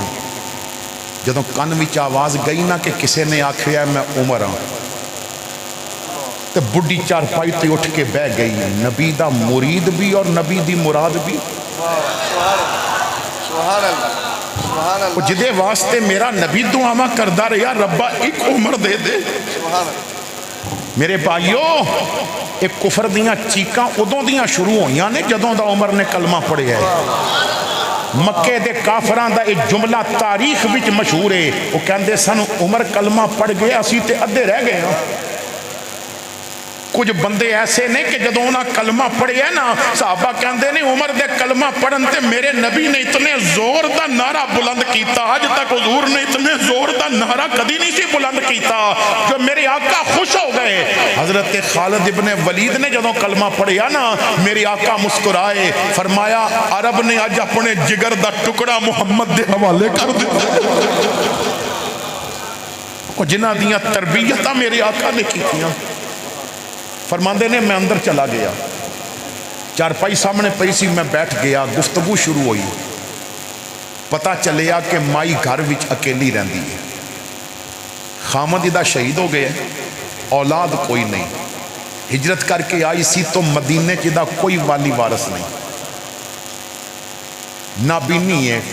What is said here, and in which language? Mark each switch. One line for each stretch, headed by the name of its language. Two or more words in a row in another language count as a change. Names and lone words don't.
Punjabi: جدوں کن وچ آواز گئی نا کہ کسے نے آکھیا میں عمر ہاں، تے بڈھی چارپائی تے اٹھ کے بہ گئی، نبی دا مرید بھی اور نبی دی مراد بھی،
Arabic: سبحان اللہ سبحان اللہ
Punjabi: جدے واسطے میرا نبی دعاواں کردا رہیا ربا ایک عمر دے دے۔
Arabic: سبحان اللہ
Punjabi: میرے بھائیو، ایک کفر دیاں چیکاں ادوں دیاں شروع ہوئیاں نے جدوں دا عمر نے کلمہ پڑھیا ہے۔ مکے دے کافراں دا ایک جملہ تاریخ وچ مشہور ہے، وہ کہندے سن عمر کلمہ پڑھ گئے اسی تے ادھے رہ گئے ہاں۔ کچھ بندے ایسے نے کہ جدوں انہاں کلمہ پڑھیا نا، صحابہ کہندے نے عمر دے کلمہ پڑھن تے میرے نبی نے اتنے زور دا نعرہ بلند کیتا، آج تک حضور نے اتنے زور دا نعرہ کدی نہیں سی بلند کیتا، جو میرے آقا خوش ہو گئے۔ حضرت خالد ابن ولید نے جدوں کلمہ پڑھیا نا، میرے آقا مسکرائے، فرمایا عرب نے آج اپنے جگر دا ٹکڑا محمد دے حوالے کر دیا۔ جنہاں دیاں تربیتاں میرے آقا نے کیتیاں۔ فرماندے نے میں اندر چلا گیا، چارپائی سامنے پئی سی، میں بیٹھ گیا، گفتگو شروع ہوئی، پتہ چلیا کہ مائی گھر وچ اکیلی رہندی ہے، خامد دا شہید ہو گیا، اولاد کوئی نہیں، ہجرت کر کے آئی سی تو مدینے دا کوئی والی وارث نہیں، نابینی ہے۔